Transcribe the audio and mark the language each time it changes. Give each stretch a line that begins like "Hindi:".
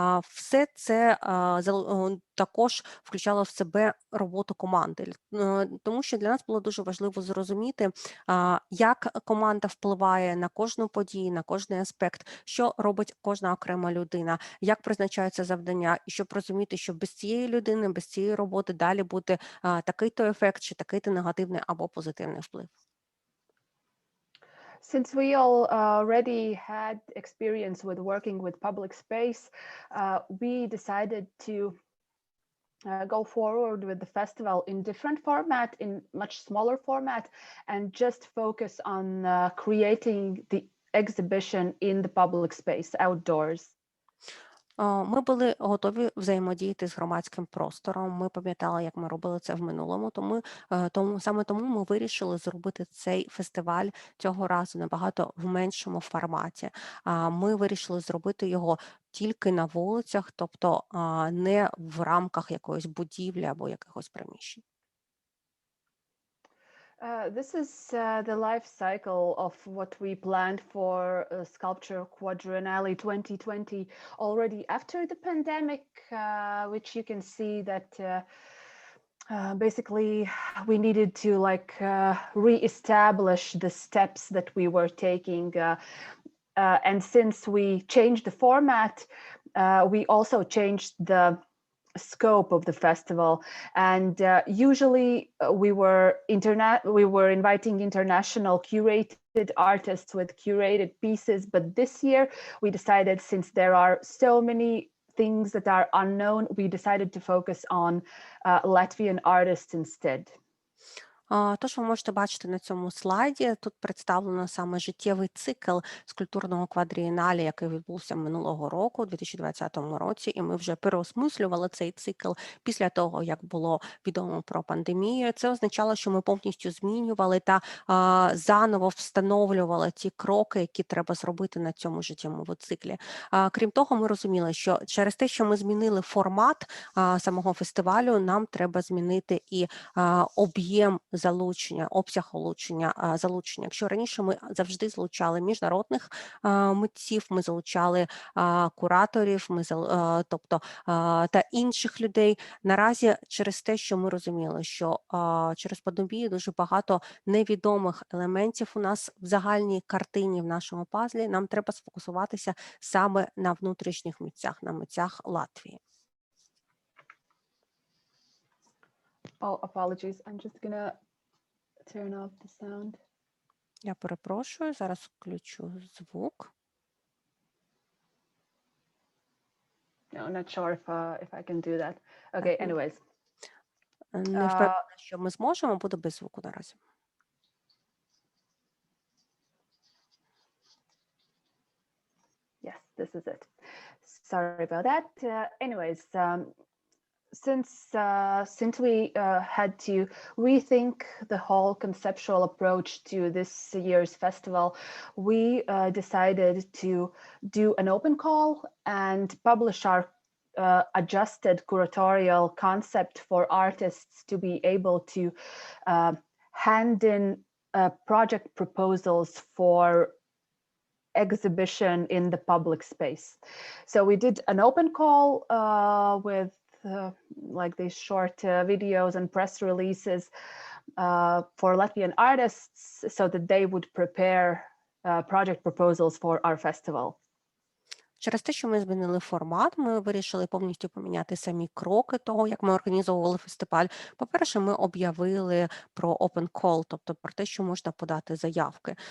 Ukrainian: Все це також включало в себе роботу команди, тому що для нас було дуже важливо зрозуміти, як команда впливає на кожну подію, на кожний аспект, що робить кожна окрема людина, як призначаються завдання, і щоб розуміти, що без цієї людини, без цієї роботи далі буде такий-то ефект, чи такий-то негативний або позитивний вплив.
English: Since we all already had experience with working with public space, we decided to go forward with the festival in different format, in much smaller format, and just focus on creating the exhibition in the public space, outdoors.
Ukrainian: Ми були готові взаємодіяти з громадським простором. Ми пам'ятали, як ми робили це в минулому, саме тому ми вирішили зробити цей фестиваль цього разу набагато в меншому форматі. Ми вирішили зробити його тільки на вулицях, тобто не в рамках якоїсь будівлі або якихось приміщень.
English: This is the life cycle of what we planned for Sculpture Quadrennial 2020 already after the pandemic, which you can see that basically we needed to re-establish the steps that we were taking. And since we changed the format, we also changed the scope of the festival, and usually we were inviting international curated artists with curated pieces, but this year we decided, since there are so many things that are unknown, we decided to focus on Latvian artists instead.
Ukrainian: Тож ви можете бачити на цьому слайді, тут представлено саме життєвий цикл скульптурного квадрієнале, який відбувся минулого року, у 2020 році, і ми вже переосмислювали цей цикл після того, як було відомо про пандемію. Це означало, що ми повністю змінювали та заново встановлювали ті кроки, які треба зробити на цьому життєвому циклі. Крім того, ми розуміли, що через те, що ми змінили формат самого фестивалю, нам треба змінити і об'єм залучення, обсяг залучення. Якщо раніше ми завжди залучали міжнародних митців, ми залучали кураторів, та інших людей, наразі через те, що ми розуміли, що через пандемію дуже багато невідомих елементів у нас в загальній картині, в нашому пазлі, нам треба сфокусуватися саме на внутрішніх митцях, на митцях Латвії.
English: Oh, apologies. I'm just gonna turn off the sound.
Ukrainian: Я перепрошую, зараз включу звук.
English: No, not sure if I can do that. Okay, anyways.
Ukrainian: Не впевнена, що ми зможемо, буде без звуку наразі.
English: Yes, this is it. Sorry about that. Anyways, since we had to rethink the whole conceptual approach to this year's festival, we decided to do an open call and publish our adjusted curatorial concept for artists to be able to hand in project proposals for exhibition in the public space. So we did an open call with like these short videos and press releases for Latvian artists so that they would prepare project proposals for our festival.
Ukrainian: Через те, що ми змінили формат, ми вирішили повністю поміняти самі кроки того, як ми організовували фестиваль. По-перше, ми об'явили про open call, тобто про те, що можна подати заявки.